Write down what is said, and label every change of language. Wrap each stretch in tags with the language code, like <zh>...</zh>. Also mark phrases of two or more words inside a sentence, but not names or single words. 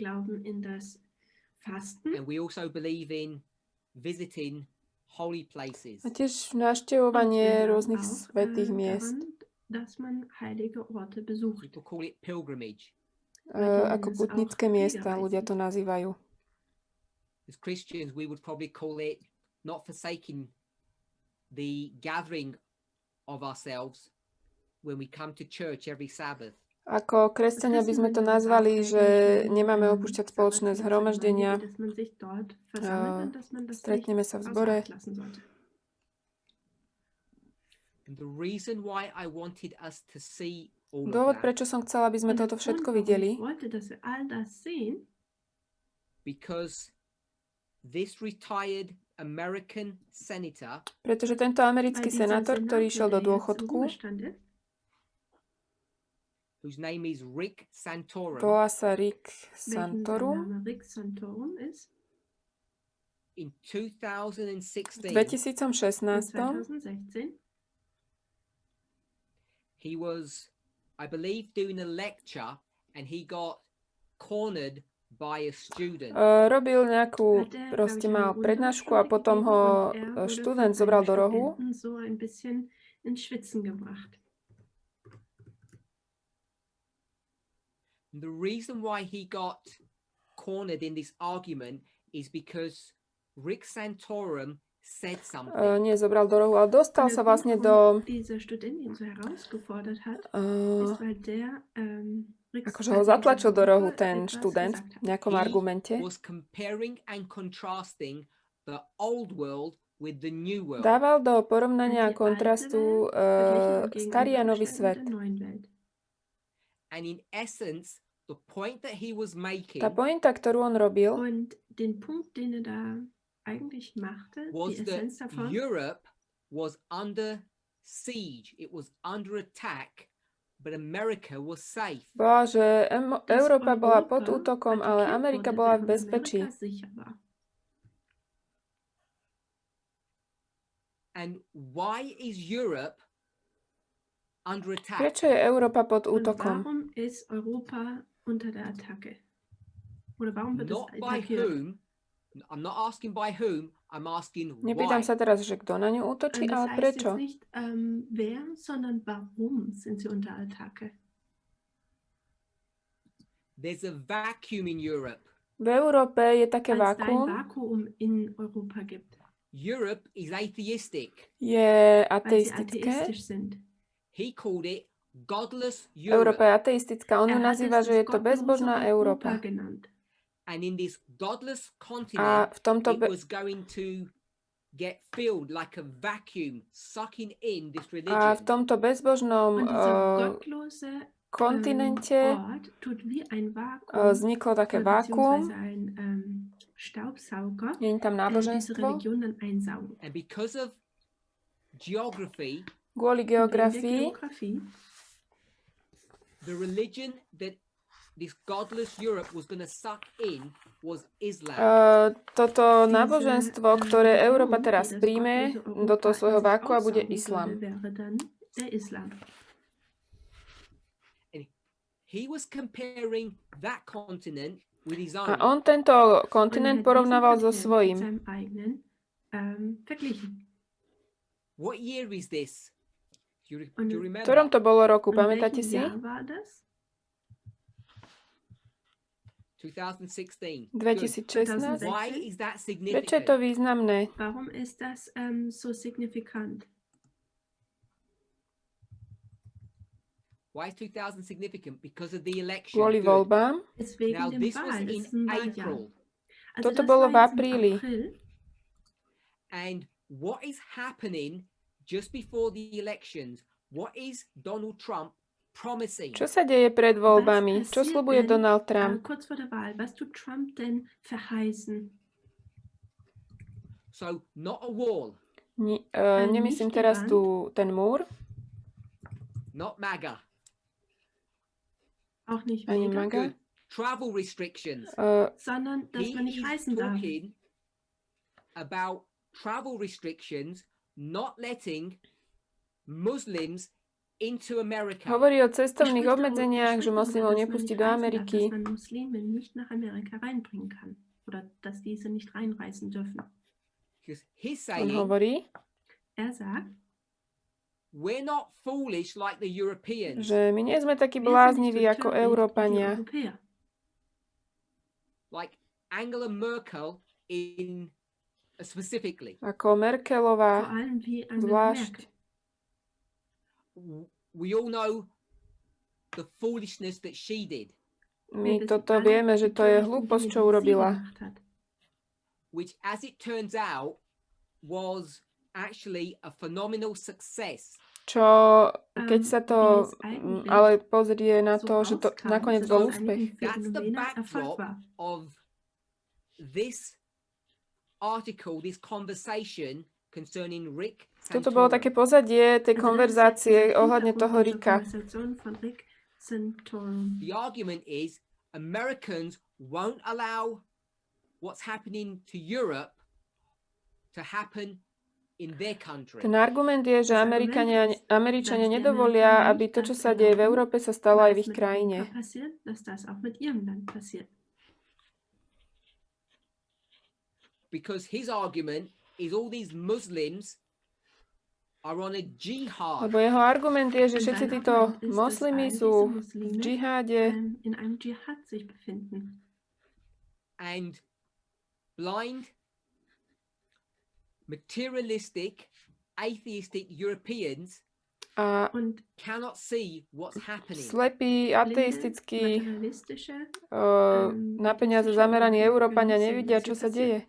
<sk>A tiež v navštevovanie rôznych svätých miest. Ako putnické miesta, ľudia to nazývajú.</sk> <en>As Christians, we would probably call it not forsaking the gathering of ourselves when we come to church every Sabbath.</en> <sk>Ako kresťania by sme to nazvali, že nemáme opúšťať spoločné zhromaždenia, stretneme sa v zbore. Dôvod, prečo som chcela, aby sme toto všetko videli, pretože tento americký senátor, ktorý išiel do dôchodku, volá sa Rick Santorum, v 2016</sk> <en>he was, I believe, doing a lecture and he got cornered by a student.</en> <sk>Robil nejakú, proste mal prednášku a potom ho študent zobral do rohu.</sk> <en>The reason why he got cornered in this argument is because Rick Santorum said something.</en> <sk>Nie, zobral do rohu, ale dostal sa vlastne do... akože ho zatlačil do rohu ten študent v nejakom argumente. Dával do porovnania a kontrastu starý a nový svet. Tá pointa, ktorú on robil,</sk> <de>eigentlich machte, die Essenz davon,</de> <en>Europe was under siege, it was under attack, but America was safe.</en> <sk>Bola, že Európa bola pod útokom, ale Amerika bola v bezpečí.</sk> <en>And why is Europe under attack?</en> <sk>Prečo je Európa pod útokom?</sk> <de>Warum ist Europa unter der Attacke? Oder warum wird es attackiert?</de> <en>I'm not asking by whom, I'm asking why.</en> <sk>Nepýtam sa teraz, že kto na ňu útočí, ale prečo?</sk> <de>Nicht, wer, sondern warum sind sie unter Attacke?</de> <en>There's a vacuum in Europe.</en> <sk>V Európe je také vákuum.</sk> <de>In Europa gibt.</de> <en>Europe is atheistic.</en> <sk>Je ateistické.</sk> <en>He called it godless Europe.</en> <sk>Európa je ateistická. On ju nazýva, že je to bezbožná Európa.</sk> <en>And in this godless continent, it was going to get filled like a vacuum, sucking in this religion.</en> <sk>A v tomto bezbožnom kontinente vzniklo také vákuum, nie je tam náboženstvo.</sk> <en>And because of geography,</en> <sk>kvôli geografii,</sk> <en>the religion that this godless Europe was going to suck in was Islam.</en> <sk>Toto náboženstvo, ktoré Európa teraz príjme do toho svojho vákua, bude islám.</sk> <en>He was comparing that continent</en> <sk>A on tento kontinent porovnával so svojím. V ktorom to bolo roku, pamätáte si? 2016. Prečo je to významné?</sk> <de>Warum ist das so signifikant?</de> <en>Why is 2000 significant? Because of the election.</en> <sk>Kvôli voľbám.</sk> <en>Now this was in April.</en> <sk>Toto bolo v apríli.</sk> <en>And what is happening just before the elections? What is Donald Trump promising?</en> <sk>Čo sa deje pred voľbami? Čo sľubuje Donald Trump?</sk> <de>Kurz vor der Wahl, was tut Trump denn verheißen?</de> <en>So not a wall.</en> <sk>Nemyslím teraz tu ten múr.</sk> <en>Not MAGA.</en> <de>Auch nicht</de> <sk>Ani MAGA.</sk> <en>Travel restrictions.</en> <de>Sondern, dass man nicht reisen darf.</de> <en>Talking about travel restrictions, not letting Muslims into America.</en> <sk>Hovorí o cestovných obmedzeniach, že moslimov nepustí do Ameriky.</sk> <de>Dass man Muslime nicht nach Amerika reinbringen kann. Oder dass diese nicht reinreisen dürfen.</de> <sk>On hovorí,</sk> <de>sagt,</de> <en>we're not foolish like the Europeans.</en> <sk>Že my nie sme takí blázniví ako Európania.</sk> <en>Like Angela Merkel specifically.</en> <sk>Ako Merkelová zvlášť.</sk> <en>We all know the foolishness that she did.</en> <sk>My toto vieme, že to je hlúposť, čo urobila.</sk> <en>Which, as it turns out, was actually a phenomenal success.</en> <sk>Čo, keď sa to ale pozrie na to, že to nakoniec bol úspech.</sk> <en>That's the backdrop of this article, this conversation concerning Rick Santorum.</en> <sk>Toto bolo také pozadie tej konverzácie ohľadne toho Ricka.</sk> <en>The argument is Americans won't allow what's happening to Europe to happen in their country.</en> <sk>Ten argument je, že Američania nedovolia, aby to, čo sa deje v Európe, sa stalo aj v ich krajine.</sk> <en>Because his argument is all these Muslims are on a jihad.</en> <sk>Lebo jeho argument je, že všetci títo moslimi sú v džiháde.</sk> <en>And blind, materialistic, atheistic Europeans cannot see what's happening.</en> <sk>Slepí, ateistickí, na peniaze zameraní Európania nevidia, čo sa deje.</sk>